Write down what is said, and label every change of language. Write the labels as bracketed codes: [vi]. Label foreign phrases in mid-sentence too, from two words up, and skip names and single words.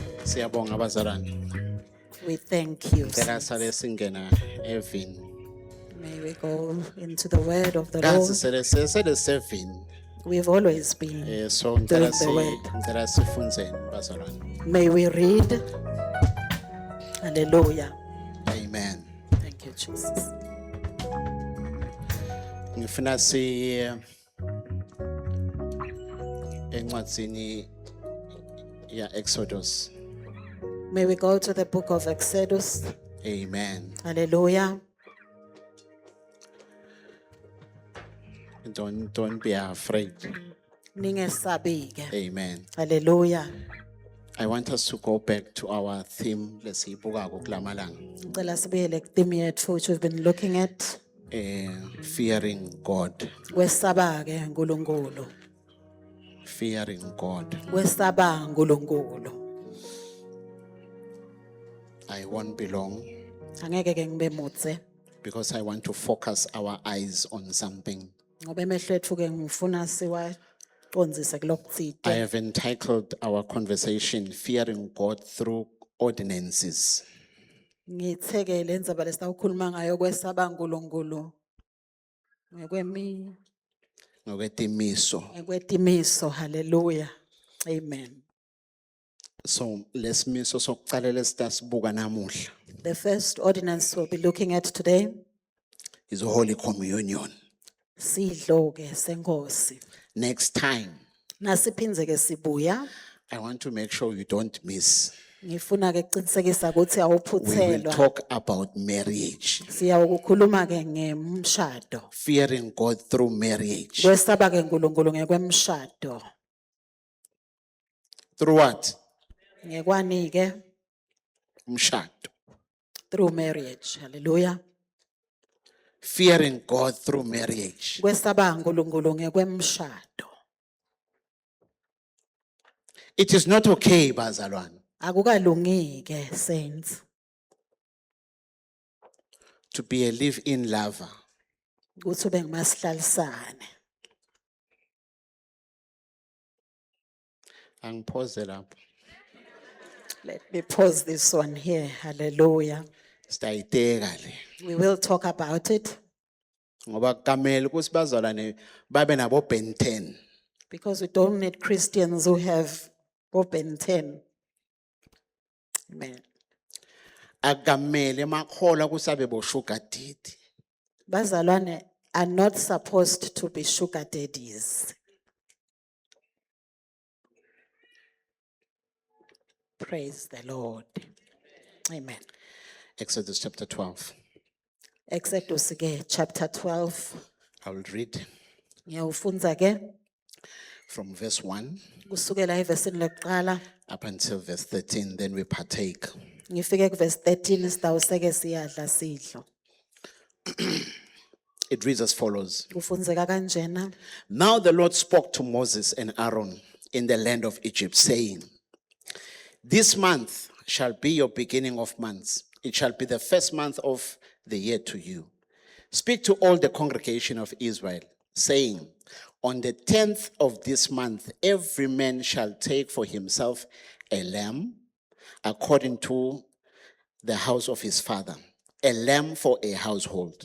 [ss] Siyabonga abazalwane. [en] We thank you. [ss] Ngicela sale singena evini. [en] May we go into the word of the [ss] Kazi [en] Lord. [ss] sele 7. [en] We've always been So doing the word. [ss] ngicela sifunzeni bazalwane. [en] May we read. Hallelujah. Amen. Thank you, Jesus. [ss] Ngifuna encwadzini ya Exodus. [en] May we go to the book of Exodus. Amen. Hallelujah. Don't be afraid. [ss] Ningesabike. [en] Amen. Hallelujah. I want us to go back to our theme [ss] lesiyibukako kulamalanga. Ngicela sibuyele ku-theme yethu [en] which we've been looking at. Fearing God. [ss] Kwesaba ke uNkulunkulu. [en] Fearing God. [ss] Kwesaba uNkulunkulu. [en] I won't be long [ss] Angeke ke ngibe mutse [en] because I want to focus our eyes on something. [ss] ngoba emehlo ethu ke ngifuna siwaqonzise [en] I [ss] kulokutsite. [en] have entitled our conversation Fearing God Through Ordinances. [ss] Ngitheke lenzaba lesitawukhuluma ngayo kwesaba uNkulunkulu. Ngekwetimiso. Hallelujah. [en] Amen. [ss] So lesimiso sokuqala lesitasibuka namuhla [en] The first ordinance we'll be looking at today, is Holy Communion. [ss] sidlo ke senkosi. [en] Next time, [ss] Nasiphinze ke sibuya, [en] I want to make sure you don't miss. [ss] ngifuna ke kuqinisekisa ukuthi [en] We will [ss] awuphuthelwa. [en] talk about marriage. [ss] Siyawukukhuluma ke ngemshado. [en] Fearing God through marriage. [ss] Kwesaba ke uNkulunkulu ngekwemshado. [en] Through what? [ss] Ngekwani ke Umshado. [en] through marriage. Hallelujah. Fearing God through marriage. [ss] Kwesaba uNkulunkulu ngekwemshado. [en] It is not okay, bazalwane, [ss] Akukalungi ke saints [en] to be a live-in lover. [ss] ukuthi ube ngumasihlalisane. Angiphoze lapho. [en] Let me pause this one here. Hallelujah. [ss] Sitayiteka le. [en] We will talk about it [ss] Ngoba kamele ukuthi bazalwane babe nabo Ben 10. [en] because we don't need Christians who have open 10. Amen. [ss] Akamele makhola kusabe bo [en] sugar daddy. Bazalwane are not supposed to be sugar daddies. Praise the Lord. Amen. Exodus chapter 12. [ss] Exodus ke chapter 12. [en] I will read [ss] Ngiyawufunza ke [en] from verse 1 [ss] kusukela evesini lokuqala [en] up until verse 13, then we partake. [ss] ngifike kuverse 13 sitawuseke siyadla sidlo. [en] It reads as follows. [ss] Kufunzeka kanjena. [en] Now the Lord spoke to Moses and Aaron in the land of Egypt, saying, This month shall be your beginning of months. It shall be the first month of the year to you. Speak to all the congregation of Israel, saying, On the 10th of this month, every man shall take for himself a lamb according to the house of his father, a lamb for a household.